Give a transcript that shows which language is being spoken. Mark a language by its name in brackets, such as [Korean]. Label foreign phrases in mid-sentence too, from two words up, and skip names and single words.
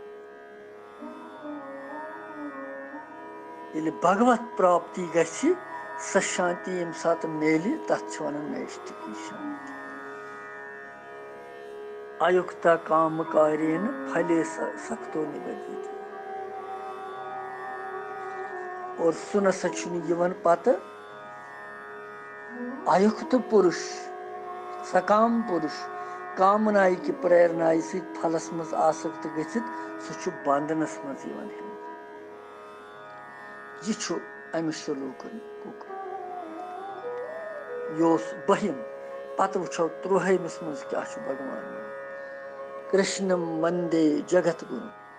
[Kashmiri] यदि भगवत प्राप्ति गछि सो शांति यम सात मेली तथ वनान नैष्ठिकी शांति। [Sanskrit] अयुक्ता काम कार्येन फले सक्तो निबध्यते। [Kashmiri] और सुन सचुन पत अयुक्त पुरुष सकाम पुरुष कामनाई की प्रेरणाई से फलस मज आसक्त गथित सह बंधनस मज यह अमिस सलूकन यह बहिम पत वो 13मिस मज क्या [Sanskrit] भगवान कृष्णम वंदे जगत गुरु।